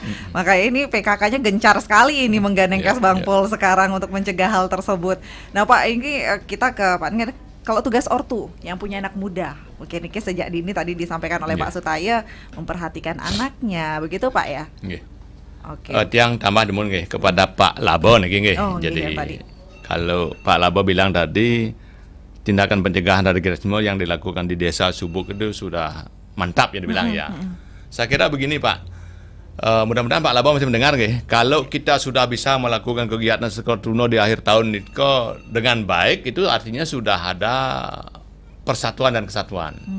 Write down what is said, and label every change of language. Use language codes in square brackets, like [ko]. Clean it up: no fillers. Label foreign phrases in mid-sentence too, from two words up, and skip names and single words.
[id] Makanya ini PKK-nya gencar sekali ini menggandeng Kasbang Pol sekarang untuk mencegah hal tersebut. Nah Pak, ini kita ke Pak, kalau tugas ortu yang punya anak muda, mungkin ini sejak dini tadi disampaikan oleh Pak Sutaya memperhatikan anaknya, begitu Pak ya? Oke. [ban] Tiang tambah demun nggih [id] kepada Pak Labo nggih. Jadi kalau Pak Labo bilang tadi tindakan pencegahan radikalisme yang dilakukan di desa Subuk itu sudah mantap ya dibilang ya. Saya kira begini Pak, mudah-mudahan Pak Labo masih mendengar nggih. Kalau kita sudah bisa melakukan kegiatan sekolah Tuno di akhir tahun itu dengan baik, itu artinya sudah ada persatuan dan kesatuan.